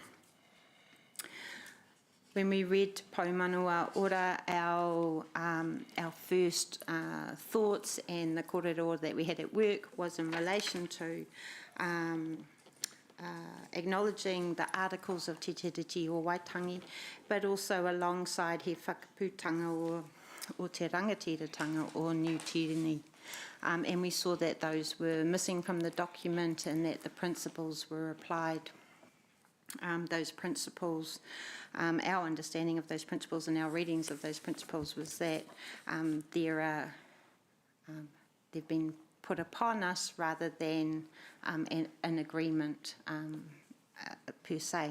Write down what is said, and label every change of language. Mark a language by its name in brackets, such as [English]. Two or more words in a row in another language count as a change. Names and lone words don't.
[English] When we read Pau Manawa Ora, our first thoughts and the kōrero that we had at work was in relation to acknowledging the articles of Te Tiriti o Waitangi, but also alongside he whakaputanga o te rangatiratanga o New Tirini. And we saw that those were missing from the document and that the principles were applied. Those principles, our understanding of those principles and our readings of those principles was that they've been put upon us rather than an agreement per se.